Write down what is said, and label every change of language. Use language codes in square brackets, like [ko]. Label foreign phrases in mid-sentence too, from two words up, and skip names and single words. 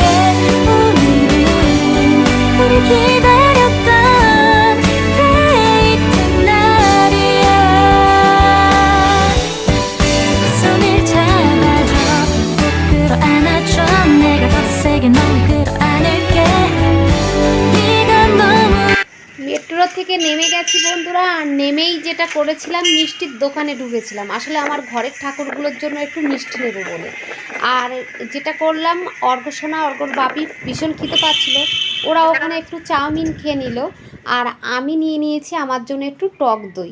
[ko] 오늘은 우리 기다렸던 데이트 날이야. 손을 잡아줘. 꼭 끌어안아줘. 내가 더 세게 널 끌어안을게. 네가 너무 [bn] মেট্রো থেকে নেমে গেছি বন্ধুরা, আর নেমেই যেটা করেছিলাম, মিষ্টির দোকানে ঢুকেছিলাম, আসলে আমার ঘরের ঠাকুরগুলোর জন্য একটু মিষ্টি নেবো বলে। আর যেটা করলাম, অর্ঘসোনা অর্ঘর বাপি ভীষণ খিদে পাচ্ছিল, ওরা ওখানে একটু চাউমিন খেয়ে নিল, আর আমি নিয়ে নিয়েছি আমার জন্য একটু টক দই।